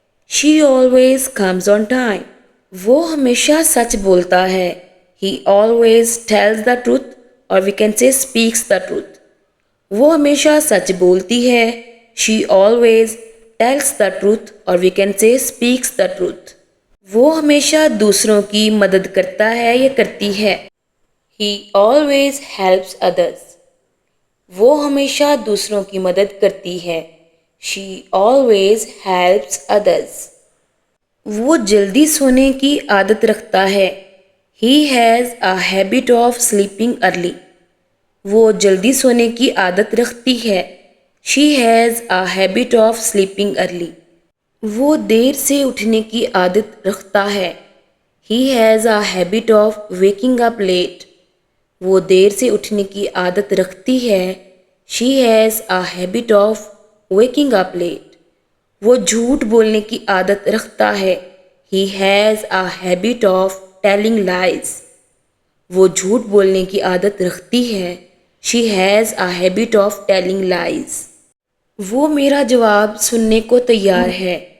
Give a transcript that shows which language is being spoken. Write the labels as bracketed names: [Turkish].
[English] She always comes on time. [Hindi] वो हमेशा सच बोलता है। [English] He always tells the truth or we can say speaks the truth. [Hindi] वो हमेशा सच बोलती है। [English] She always tells the truth or we can say speaks the truth. [Hindi] वो हमेशा दूसरों की मदद करता है या करती है। [English] He always helps others. [Hindi] वो हमेशा दूसरों की मदद करती है। [English] She always helps others. [Hindi] वो जल्दी सोने की आदत रखता है। [English] He has a habit of sleeping early. [Hindi] वो जल्दी सोने की आदत रखती है। [English] She has a habit of sleeping early. [Hindi] वो देर से उठने की आदत रखता है। [English] He has a habit of waking up late. [Hindi] वो देर से उठने की आदत रखती है। [English] She has a habit of waking up late. [Hindi] वो झूठ बोलने की आदत रखता है। [English] He has a habit of telling lies. [Hindi] वो झूठ बोलने की आदत रखती है। [English] She has a habit of telling lies. [Hindi] वो मेरा जवाब सुनने को तैयार है।